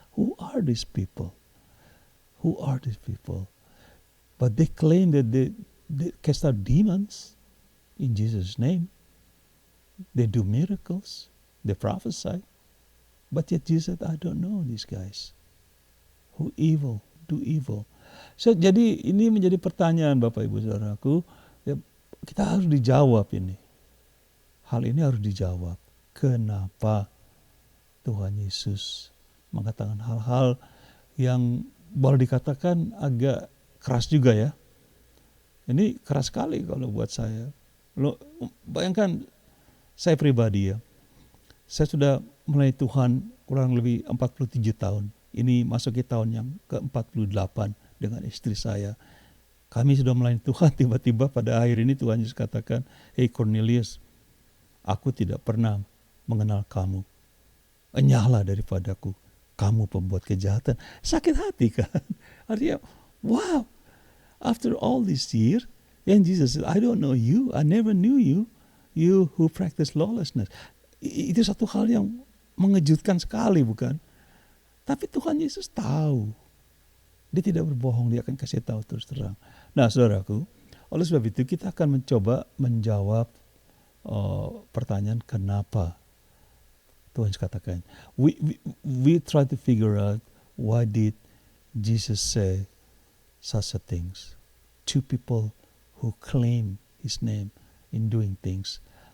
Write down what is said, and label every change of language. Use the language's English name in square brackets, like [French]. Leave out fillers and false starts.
[English] Who are these people? Who are these people? But they claim that they cast out demons in Jesus' name. They do miracles. They prophesy. But yet Jesus said, I don't know these guys. Who evil, do evil. [Indonesian] So, jadi ini menjadi pertanyaan Bapak Ibu Saudaraku. Ya, kita harus dijawab ini. Hal ini harus dijawab. Kenapa Tuhan Yesus mengatakan hal-hal yang boleh dikatakan agak keras juga ya. Ini keras sekali kalau buat saya. Bayangkan saya pribadi ya. Saya sudah melayani Tuhan kurang lebih 47 tahun. Ini masuki tahun yang ke-48 dengan istri saya. Kami sudah melayani Tuhan, tiba-tiba pada akhir ini Tuhan Yesus katakan, hey Cornelius, aku tidak pernah mengenal kamu. Enyahlah daripadaku, kamu pembuat kejahatan. Sakit hati kan? [English] Artinya, wow, after all this year, and Jesus said, I don't know you, I never knew you, you who practice lawlessness. [Indonesian] Itu satu hal yang mengejutkan sekali, bukan? Tapi Tuhan Yesus tahu. Dia tidak berbohong, dia akan kasih tahu terus terang. Nah, saudaraku, oleh sebab itu kita akan mencoba menjawab pertanyaan kenapa Tuhan katakan. [English] We try to figure out why did Jesus say such a things to people who claim His name in doing things